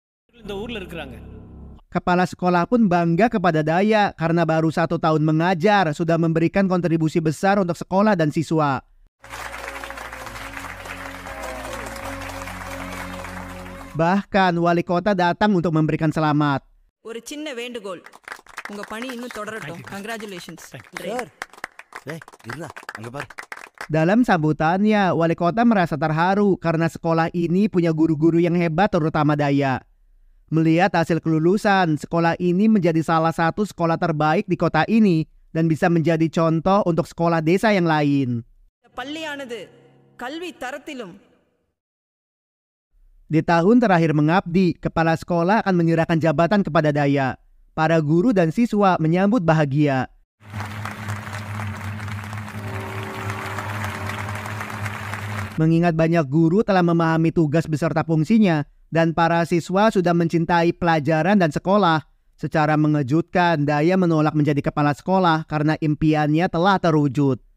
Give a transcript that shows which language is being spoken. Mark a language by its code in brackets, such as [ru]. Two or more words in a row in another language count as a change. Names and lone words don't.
[id] Kepala sekolah pun bangga kepada Daya karena baru 1 tahun mengajar sudah memberikan kontribusi besar untuk sekolah dan siswa. Bahkan wali kota datang untuk memberikan selamat. [ta] ஒரு சின்ன வேண்டுகோள், உங்க பணி இன்னும் தொடரட்டும். Congratulations. [id] Dalam sambutannya, wali kota merasa terharu karena sekolah ini punya guru-guru yang hebat, terutama Daya. Melihat hasil kelulusan, sekolah ini menjadi salah satu sekolah terbaik di kota ini dan bisa menjadi contoh untuk sekolah desa yang lain. [ta] பள்ளியானது கல்வி தரத்திலும் [id] Di tahun terakhir mengabdi, kepala sekolah akan menyerahkan jabatan kepada Daya. Para guru dan siswa menyambut bahagia. Mengingat banyak guru telah memahami tugas beserta fungsinya, dan para siswa sudah mencintai pelajaran dan sekolah, secara mengejutkan Daya menolak menjadi kepala sekolah karena impiannya telah terwujud.